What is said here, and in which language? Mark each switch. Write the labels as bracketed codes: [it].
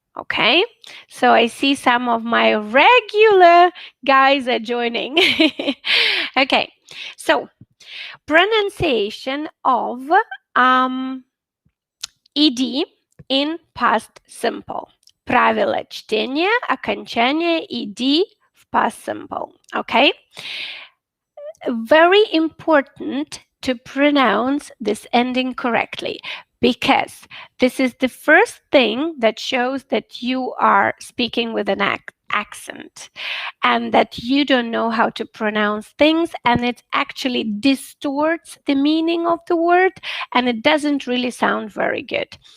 [en] Okay, so I see some of my regular guys are joining. Okay, so pronunciation of ed in past simple. [ru] Правила чтения, окончание ed в past simple. [en] Okay, very important to pronounce this ending correctly, because this is the first thing that shows that you are speaking with an accent and that you don't know how to pronounce things, and it actually distorts the meaning of the word and it doesn't really sound very good.